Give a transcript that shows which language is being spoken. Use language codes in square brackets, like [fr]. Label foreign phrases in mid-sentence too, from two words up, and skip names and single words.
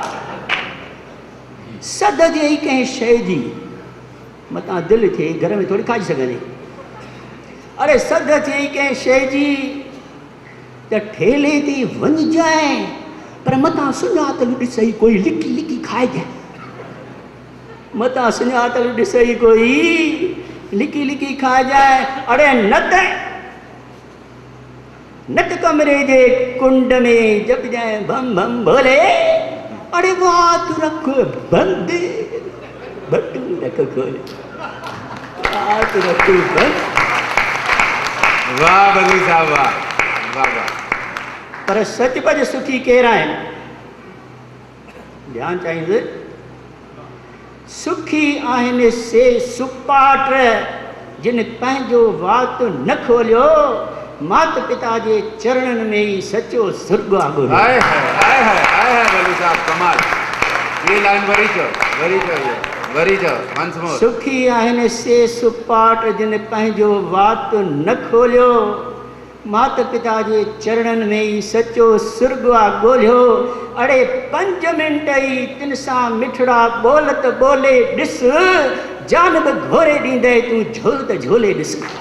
[sd] सद जे कंहिं शइ जी मतां दिलि थिए घर में थोरी खाई सघंदी अरे सद थिए कंहिं शइ जी त ठेले ते वञजांइ पर मतां सुञातल ॾिसई कोई लिकी लिकी खाइजांइ मतां सुञातल ॾिसई कोई लिकी लिकी खाइजांइ अरे नट कमरे जे कुंड में जपजांइ भम भम भोले अरे वात रख बंद बटू रख खोले वात रख बंद वाह बल्लू साहब वाह वाह वाह पर सचपच सुखी केर आहिनि ध्यानु चाहींदुसि सुखी आहिनि से सुपाट जिन पंहिंजो वात न खोलियो माता पिता जे चरणनि में ई सचो सुर्ग आहे हाय हाय बल्लू साहब कमाल ये लाइन वरी चो [en] once more [sd] सुखी आहिनि से सुपाट जिन पंहिंजो वात न खोलियो माता पिता जे चरणनि में ई सचो सुर्ग आहे ॻोल्हियो अड़े 5 मिंट ई तिन सां मिठड़ा ॿोलत ॿोले ॾिस जान बि घोरे ॾींदे तूं झोल त झोले ॾिस